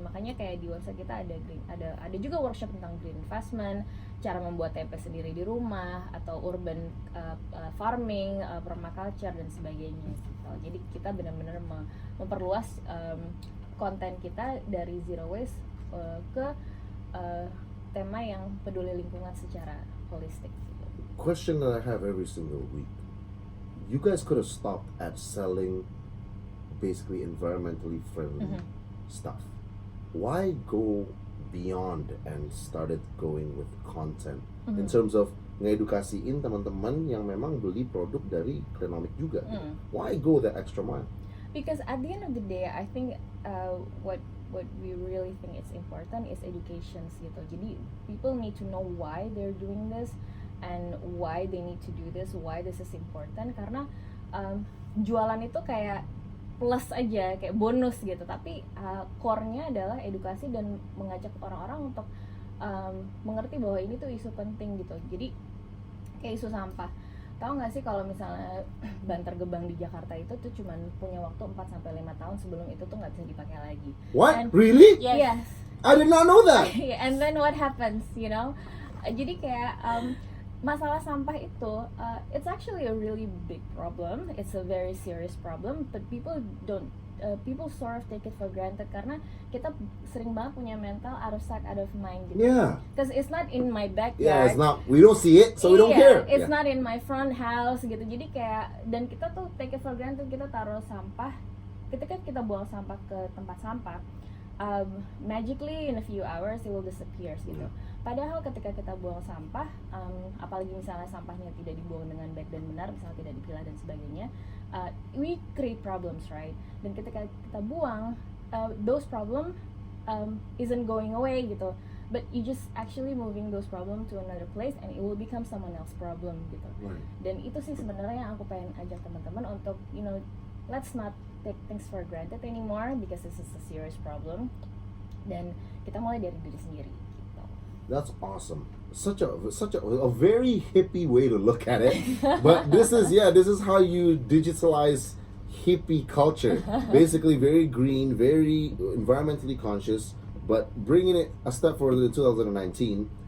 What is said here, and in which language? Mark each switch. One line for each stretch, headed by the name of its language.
Indonesian: Makanya kayak di website kita ada juga workshop tentang green investment, cara membuat tempe sendiri di rumah atau urban farming, permaculture dan sebagainya gitu. Jadi kita benar-benar memperluas konten kita dari zero waste ke tema yang peduli lingkungan secara holistik gitu.
English: Question that I have every single week. You guys could have stopped at selling basically environmentally friendly stuff. Why go beyond and started going with content in terms of
Indonesian: ngedukasiin teman-teman yang memang beli produk dari Cleanomic juga?
English: Why go the extra mile? Because at the end of the day, I think what we really think it's important is education gitu. Jadi people need to know why they're doing this and why they need to do this, why this is important.
Indonesian: Karena jualan itu kayak plus aja, kayak bonus gitu. Tapi core-nya adalah edukasi dan mengajak orang-orang untuk mengerti bahwa ini tuh isu penting gitu. Jadi kayak isu sampah. Tahu nggak sih kalau misalnya bantar gebang di Jakarta itu tuh cuman punya waktu 4-5 tahun sebelum itu tuh nggak bisa dipakai lagi.
English: What? Really? Yes. I did not know that. And then what happens,
Indonesian: Jadi kayak masalah sampah itu,
English: it's actually a really big problem. It's a very serious problem, but people sort of take it for granted
Indonesian: karena kita sering banget punya mental
English: out of sight, out of mind gitu. Yeah. Because it's not in my backyard. Yeah, it's not. We don't see it, so we don't care. It's not in my front house gitu.
Indonesian: Jadi kayak dan kita tuh
English: take it for granted,
Indonesian: kita taruh sampah. Ketika kita buang sampah ke tempat sampah,
English: magically in a few hours it will disappear
Indonesian: gitu. Padahal ketika kita buang sampah, apalagi misalnya sampahnya tidak dibuang dengan baik dan benar, misalnya tidak dipilah dan sebagainya,
English: we create problems, right?
Indonesian: Dan ketika kita buang,
English: those problem isn't going away gitu, but you just actually moving those problem to another place and it will become someone else problem gitu. Right.
Indonesian: Dan itu sih sebenarnya yang aku pengen ajak teman-teman untuk,
English: let's not take things for granted anymore because this is a serious problem.
Indonesian: Dan kita mulai dari diri sendiri.
English: That's awesome. Such a very hippie way to look at it. But this is how you digitalize hippie culture. Basically very green, very environmentally conscious, but bringing it a step further in 2019,